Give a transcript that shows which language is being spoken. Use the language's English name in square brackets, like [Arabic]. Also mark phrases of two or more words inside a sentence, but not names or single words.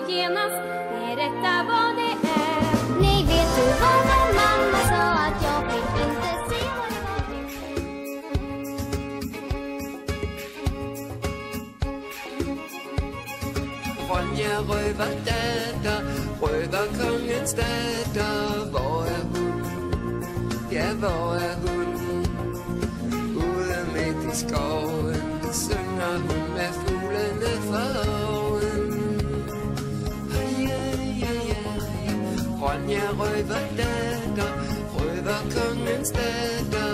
[Swedish] skämmas. Är detta vad det är? Nej, vet du vad vår mamma sa? Att jag fick inte se vad det var. [Danish] Ronja røverdatter, røverkongens datter. Hvor er hun? Ja, hvor er hun? Ude midt i skoven synger hun med fuglene for oven. Ronja røverdatter, røverkongens datter.